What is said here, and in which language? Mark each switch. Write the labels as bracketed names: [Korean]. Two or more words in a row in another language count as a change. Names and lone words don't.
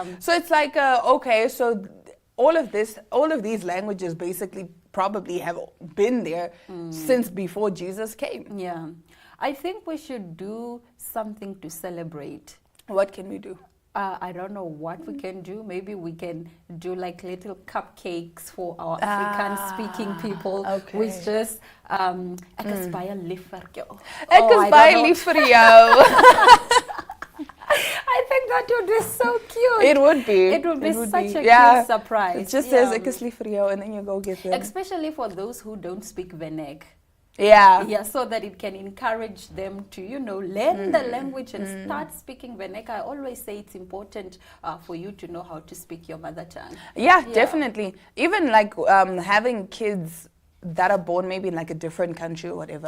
[English] So it's like, okay, so all of these languages basically probably have been there since before Jesus came. Yeah. I think we should do something to celebrate. What can we do? I don't know what we can do. Maybe we can do like little cupcakes for our Afrikaans-speaking people. Okay. With just, [Afrikaans] ek is baie lief vir jou. Ek is baie lief vir jou. [English] I think that would be so cute. It would be. It would be such a cute surprise. It just says, [Afrikaans] ek is lief vir jou, [English] and then you go get them. Especially for those who don't speak Venek. Yeah, so that it can encourage them to, learn the language and start speaking Venek. I always say it's important for you to know how to speak your mother tongue. Yeah, definitely. Even like having kids that are born maybe in like a different country or whatever.